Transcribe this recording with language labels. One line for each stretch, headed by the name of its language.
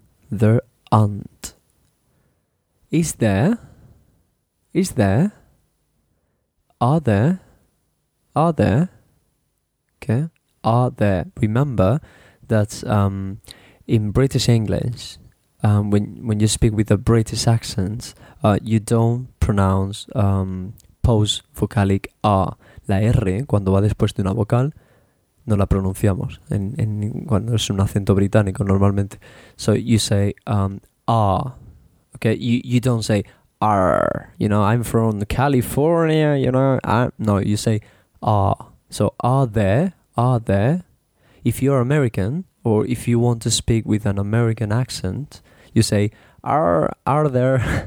English: There aren't. Is there, are there, okay, are there. Remember that in British English, when you speak with a British accent, you don't pronounce post-vocalic R.
Spanish: La R, cuando va después de una vocal, no la pronunciamos en cuando es un acento británico normalmente.
English: So you say ah, okay, you don't say ar, you know, I'm from California, you know, no, you say ah. So are there. If you're American or if you want to speak with an American accent, you say are there.